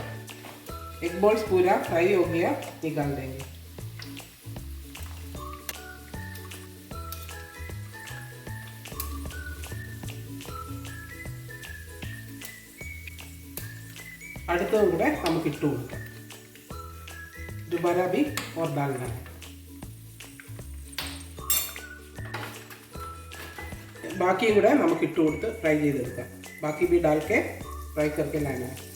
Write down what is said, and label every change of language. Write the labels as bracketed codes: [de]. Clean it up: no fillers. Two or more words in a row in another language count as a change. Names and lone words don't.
[en] egg balls [hi] पूरा फ्राई हो गया, निकाल देंगे. [ml] അടുത്തതും കൂടെ നമുക്ക് ഇട്ട് കൊടുക്കാം. [hi] दोबारा भी और डालना है. [ml] ബാക്കിയും കൂടെ നമുക്ക് ഇട്ട് കൊടുത്ത് ഫ്രൈ ചെയ്തെടുക്കാം. [hi] बाकी भी डाल के फ्राई करके लाना है.